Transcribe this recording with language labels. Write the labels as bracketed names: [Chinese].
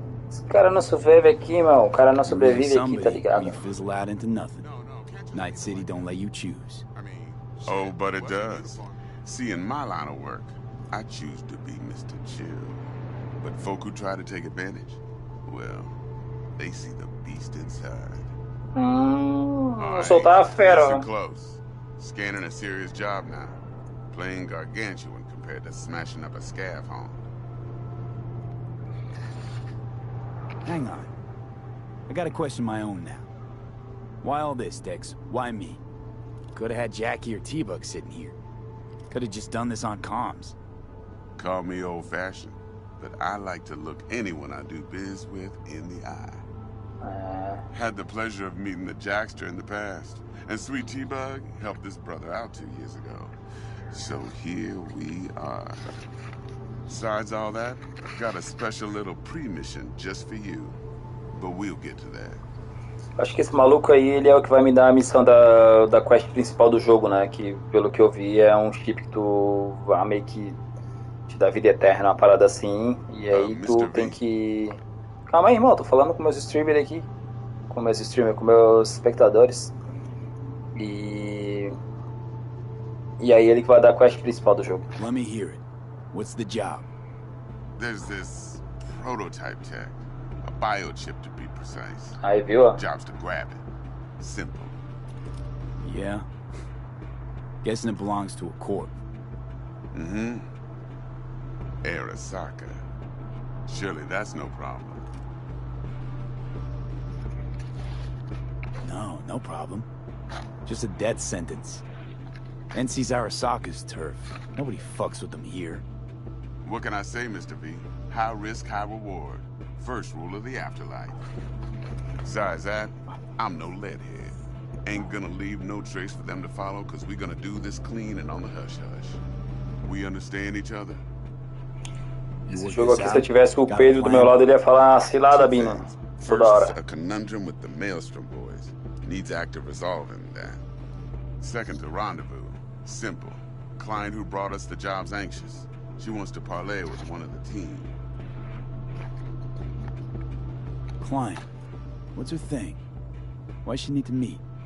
[Portuguese] Esse cara não sobrevive aqui, meu. O cara não sobrevive aqui, tá [English] Somebody, [Portuguese] ligado? [English] you fizzle out into nothing. Night City don't let you choose. Oh, but it does. See, in my line of work, I choose to be Mr. Chill. But folk who try to take advantage, well, they see the beast inside. [Portuguese] Vou soltar a fera, [English] listen [Portuguese] ó. [English] close. Scanning a serious job now. Playing gargantuan compared to smashing up a scav home. Hang on. I got a question of my own now. Why all this, Dex? Why me? Could have had Jackie or T-Bug sitting here. Could have just done this on comms. Call me old-fashioned, but I like to look anyone I do biz with in the eye. Had the pleasure of meeting the Jackster in the past, and Sweet T-Bug helped this brother out 2 years ago. So here we are. Besides all that, I've got a special little pre-mission just for you. But we'll get to that. [Portuguese] Acho que esse maluco aí, ele é o que vai me dar a missão da quest principal do jogo, né? Que, pelo que eu vi, é um chip que tu vai meio que te dá vida eterna, uma parada assim. E aí tu tem que... Calma aí, irmão, tô falando com meus streamers aqui. Com meus espectadores. E aí ele que vai dar a quest principal do jogo. [English] Let me hear it. What's the job? There's this prototype tech, a biochip to be precise. [Portuguese] Aí viu, ó. [English] Job's to grab it. Simple. Yeah. Guessing it belongs to a corp. Mm-hmm. Arasaka. Surely that's no problem. No problem. Just a death sentence. NC's Arasaka's turf. Nobody fucks with them here. What can I say, Mr. V? High risk, high reward. First rule of the afterlife. Besides that, I'm no leadhead. Ain't gonna leave no trace for them to follow, cause we're gonna do this clean and on the hush-hush. We understand each other? [Portuguese] Esse jogo aqui, se eu tivesse o Pedro do meu lado, ele ia falar cilada, Bina. Toda hora. [English] A conundrum with the Maelstrom boys. Needs active resolving that. Second, a rendezvous. Simple. Client who brought us the job's anxious. She wants to parlay with one of the team. Client? What's her thing? Why she need to meet?